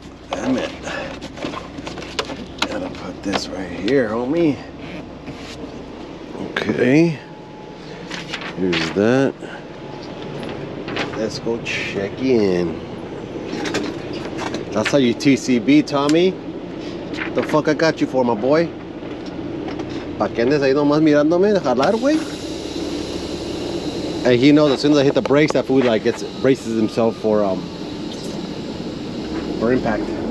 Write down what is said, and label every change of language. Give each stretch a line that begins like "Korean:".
English: Damn it. Gotta put this right here, homie. Okay. Here's that. Let's go check in. That's how you TCB, Tommy. What the fuck I got you for, my boy?
Spanish: ¿Pa' qué andes ahí nomás mirándome de jalar, güey?
English: And he knows as soon as I hit the brakes, that food like braces himself for impact.